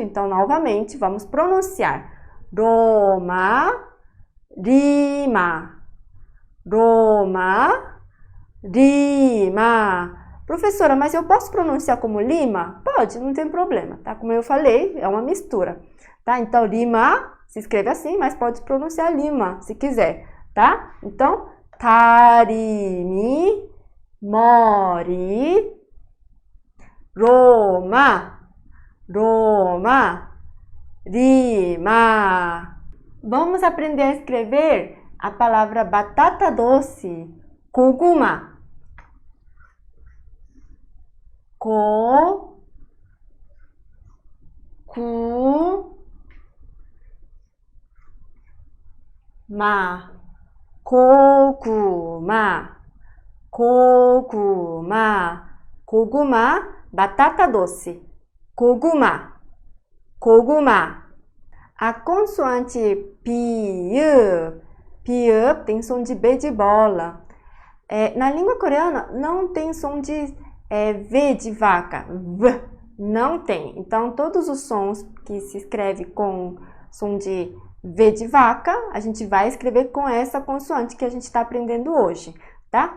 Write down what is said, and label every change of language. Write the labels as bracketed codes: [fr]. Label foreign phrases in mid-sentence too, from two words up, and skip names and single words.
[pt] Então, novamente, vamos pronunciar Roma, Lima, Roma, Lima. Professora, mas eu posso pronunciar como lima? Pode, não tem problema, tá? Como eu falei, é uma mistura, tá? Então, lima se escreve assim, mas pode pronunciar lima, se quiser, tá? Então, [ko] 다리미, 머리, [pt] Roma, Roma, Lima. Vamos aprender a escrever a palavra batata doce. [ko] 고구마. 고, 구, 마. 고구마, 고구마, 고구마, [pt] batata doce. [ko] 고구마, 고구마. [pt] A consoante piup, piup tem som de B de bola. Na língua coreana não tem som de V de vaca, V, não tem. Então, todos os sons que se escreve com som de V de vaca, a gente vai escrever com essa consoante que a gente está aprendendo hoje, tá?